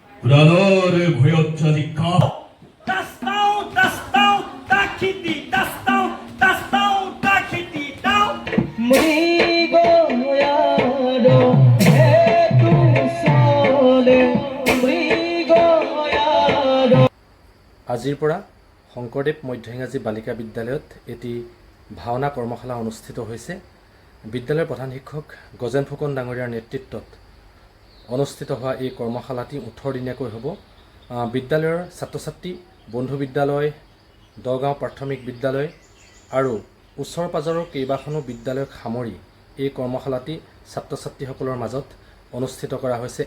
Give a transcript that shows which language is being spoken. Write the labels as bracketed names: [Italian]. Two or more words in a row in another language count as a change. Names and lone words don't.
[Assamese] Ranor Guyochaji Ka. Tastão, taquiti, tastão, taquiti, tão. Mrigo yado hetu sole mrigo yado আজিৰ পৰা শংকৰদেৱ মধ্য ইংৰাজী বালিকা বিদ্যালয়ত এটি ভাওনা কৰ্মশালা অনুষ্ঠিত হৈছে। বিদ্যালয়ৰ প্ৰধান শিক্ষক গজেন ফুকন ডাঙৰীয়াৰ নেতৃত্বত অনুষ্ঠিত হোৱা এই কৰ্মশালাটি 18 দিনীয়াকৈ হ'ব। বিদ্যালয়ৰ ছাত্ৰ ছাত্ৰী, বন্ধু বিদ্যালয়, দগাঁও প্ৰাথমিক বিদ্যালয় আৰু ওচৰ পাজৰৰ কেইবাখনো বিদ্যালয়ক সামৰি এই কৰ্মশালাটি ছাত্ৰ ছাত্ৰীসকলৰ মাজত অনুষ্ঠিত কৰা হৈছে।